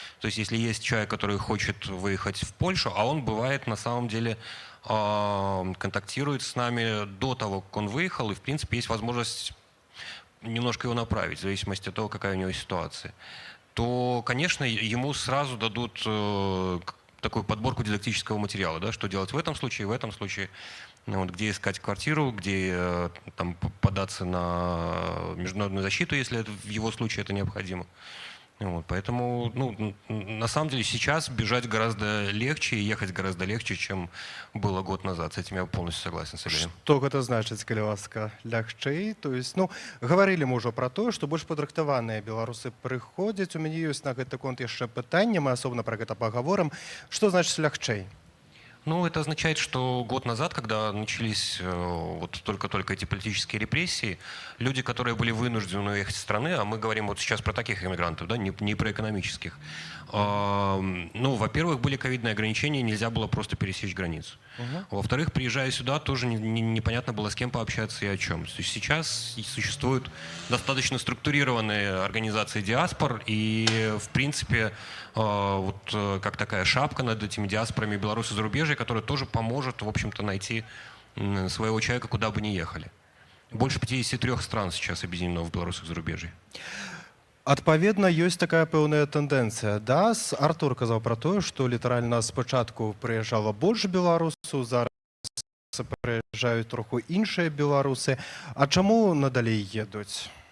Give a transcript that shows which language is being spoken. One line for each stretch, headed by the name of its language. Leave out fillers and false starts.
Russian: То есть если есть человек, который хочет выехать в Польшу, а он бывает на самом деле контактирует с нами до того, как он выехал, и в принципе есть возможность немножко его направить, в зависимости от того, какая у него ситуация, то, конечно, ему сразу дадут такую подборку дидактического материала, да, что делать в этом случае, ну, вот, где искать квартиру, где там, податься на международную защиту, если это, в его случае это необходимо. Вот, поэтому, ну, на самом деле, сейчас бежать гораздо легче и ехать гораздо легче, чем было год назад. С этим я полностью согласен с Ильей.
Belarusian: Што гэта значыць, калі ласка, лягчэй? То есть, ну, гаварылі мы ўжо пра тое, што больш падрыхтаваныя беларусы прыходзяць. У мяне ёсць на гэты конт яшчэ пытанне, мы асобна пра гэта пагаворым. Што значыць лягчэй?
Russian: Ну, это означает, что год назад, когда начались вот только-только эти политические репрессии, люди, которые были вынуждены уехать из страны, а мы говорим вот сейчас про таких иммигрантов, да, не про экономических, ну, во-первых, были ковидные ограничения, нельзя было просто пересечь границу. Во-вторых, приезжая сюда, тоже непонятно было, с кем пообщаться и о чем. То есть сейчас существуют достаточно структурированные организации диаспор, и, в принципе, вот как такая шапка над этими диаспорами белорусы зарубежья, которая тоже поможет, в общем-то, найти своего человека, куда бы ни ехали. Больше 53 стран сейчас объединено в белорусах зарубежье.
Belarusian: Адпаведна, ёсць такая пэўная тэндэнцыя. Да? Артур казаў пра тое, што літаральна спачатку прыязджала больш беларусаў, зараз прыязджаюць троху іншыя беларусы. А чаму надалей едуць?